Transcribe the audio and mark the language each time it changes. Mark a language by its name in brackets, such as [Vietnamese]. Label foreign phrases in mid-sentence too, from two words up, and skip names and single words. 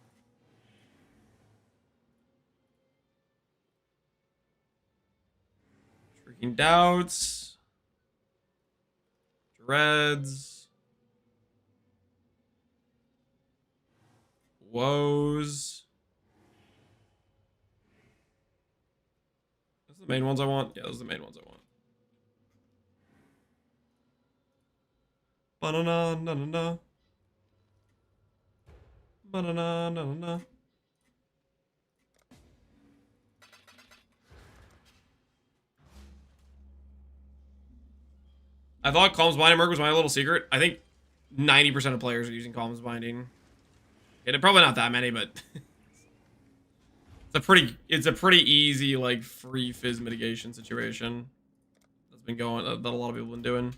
[English] Shrieking Doubts. Dreads. Woes. Those are the main ones I want? Yeah, those are the main ones I want. Ba-na-na, na-na-na. Ba-na-na, na-na-na. I thought Calm's Binding Merc was my little secret. I think 90% of players are using Calm's Binding. Yeah, probably not that many, but it's a pretty easy, like, free Fizz mitigation situation that's been going, that a lot of people have been doing.